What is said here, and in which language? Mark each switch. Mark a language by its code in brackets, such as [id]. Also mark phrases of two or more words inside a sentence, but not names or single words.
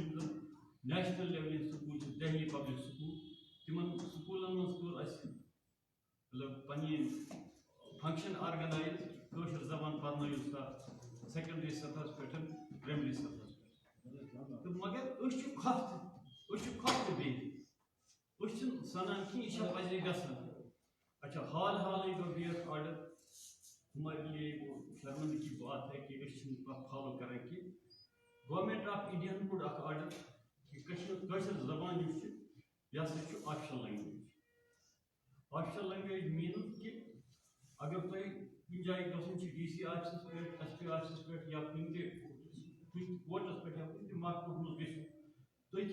[ks] یِم زن نیشنل لیولہِ ہٕنٛدۍ سکوٗل چھِ دہلی پبلک سکوٗل تِمن سکوٗلن منٛز کوٚر اَسہِ مطلب پنٕنہِ [en] function organise [ks] کٲشِر زبان پرنٲیِو سا سیکنڈری سطحس پٮ۪ٹھ پرایمری سطحس پٮ۪ٹھ تہٕ مگر أسۍ چھِ کھۄفتہٕ بیٚیہِ أسۍ چھِنہٕ سنان کینٛہہ یہِ چھا پزے گژھان اچھا حالٕے گوٚو بیٚیہِ اکھ آرڈر [ur] ہمارے لیے وہ شرمندگی کی بات ہے کہ [ks] أسۍ چھِنہٕ کانٛہہ فالو کران کینٛہہ گورمنٹ آف انڈیاہن کوٚر اکھ آرڈر کہِ کٲشِر زبان یُس چھِ یہِ ہسا چھُ [en] official language official language [ks] میٖنٕز کہِ اگر تۄہہِ کن جائیں گژھُن چھُ ڈی سی آفسس پٮ۪ٹھ ایس پی آفسس پٮ۪ٹھ یا کُنہِ تہِ کوٹس پٮ۪ٹھ یا کُنہِ تہِ محکمس منٛز گٔژھِو تُہۍ